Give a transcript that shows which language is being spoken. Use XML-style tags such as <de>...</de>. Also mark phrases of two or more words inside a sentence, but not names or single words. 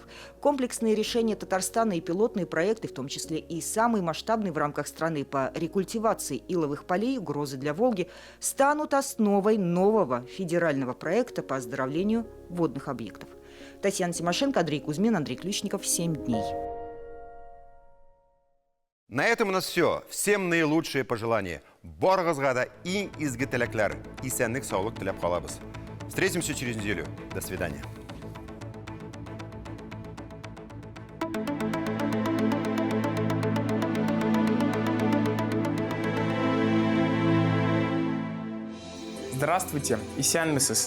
<ru>Комплексные решения Татарстана и пилотные проекты, в том числе и самые масштабные в рамках страны по рекультивации иловых полей, угрозы для Волги, станут основой нового федерального проекта по оздоровлению водных объектов. Татьяна Тимошенко, Андрей Кузьмин, Андрей Ключников. 7 дней. На этом у нас все. Всем наилучшие пожелания.</ru> <tt>Барыгызга да иң изге теләкләр. Исәнлек, саулык теләп калабыз.</tt> <ru>Встретимся через неделю. До свидания. Здравствуйте, Исянмысыз.</ru>